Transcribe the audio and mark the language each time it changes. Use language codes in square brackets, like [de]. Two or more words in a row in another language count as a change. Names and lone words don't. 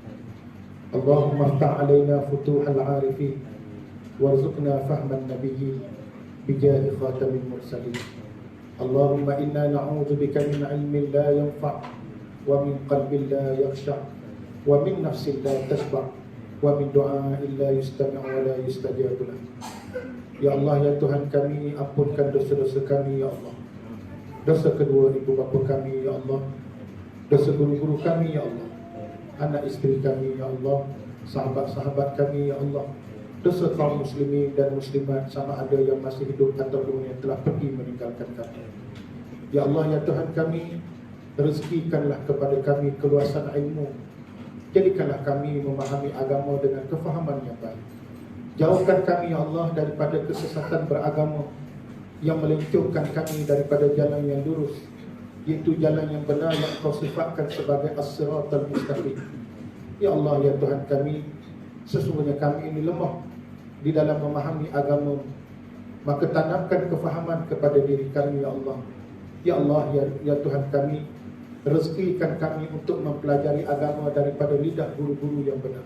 [ar] اللهم افتح علينا فتوح العارفين وارزقنا فهم النبيين بجاه خاتم المرسلين. اللهم إنا نعوذ بك من علم لا ينفع ومن قلب لا يخشع ومن نفس لا تشبع ومن دعاء لا يستمع ولا يستجاب له. [ms] Ya Allah, ya Tuhan kami, ampunkan dosa-dosa kami ya Allah. Dosa kedua ibu bapa kami ya Allah. Dosa guru-guru kami ya Allah. Anak isteri kami ya Allah. Sahabat-sahabat kami ya Allah. Dosa kaum muslimin dan muslimat sama ada yang masih hidup ataupun yang telah pergi meninggalkan kami. Ya Allah, ya Tuhan kami, rezekikanlah kepada kami keluasan ilmu. Jadikanlah kami memahami agama dengan kefahaman yang baik. Jauhkan kami ya Allah daripada kesesatan beragama yang melencongkan kami daripada jalan yang lurus, iaitu jalan yang benar yang Kau sifatkan sebagai [ar] الصراط المستقيم. [ms] Ya Allah, ya Tuhan kami, sesungguhnya kami ini lemah di dalam memahami agama, maka tanamkan kefahaman kepada diri kami ya Allah. Ya Allah, ya Tuhan kami, rezekikan kami untuk mempelajari agama daripada lidah guru-guru yang benar.